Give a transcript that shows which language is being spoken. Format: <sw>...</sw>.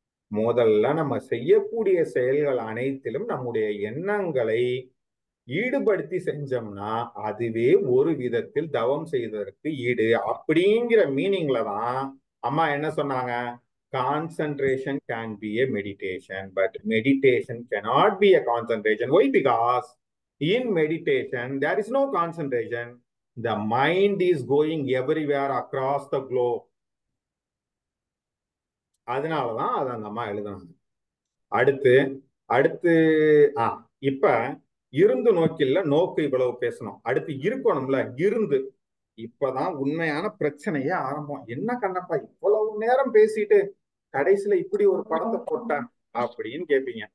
<ta>முதல்ல நம்ம செய்யக்கூடிய செயல்கள் அனைத்திலும் நம்முடைய எண்ணங்களை ஈடுபடுத்தி செஞ்சோம்னா அதுவே ஒரு விதத்தில் தவம் செய்வதற்கு ஈடு. அப்படிங்கிற மீனிங்ல தான் அம்மா என்ன சொன்னாங்க,</ta> <en>Concentration can be a meditation but meditation cannot be a concentration. Why? Because in meditation there is no concentration, the mind is going everywhere across the globe.</en> <ta>அதனாலதான் அதை அந்த அம்மா எழுதுனாங்க. அடுத்து அடுத்து இப்ப இருந்து நோக்கில்ல, நோக்கு இவ்வளவு பேசணும். அடுத்து இருக்கணும்ல, இருந்து. இப்பதான் உண்மையான பிரச்சனையே ஆரம்பம். என்ன கண்ணப்பா இவ்வளவு நேரம் பேசிட்டு கடைசியில இப்படி ஒரு படத்தை போட்ட அப்படின்னு கேட்பீங்க.</ta>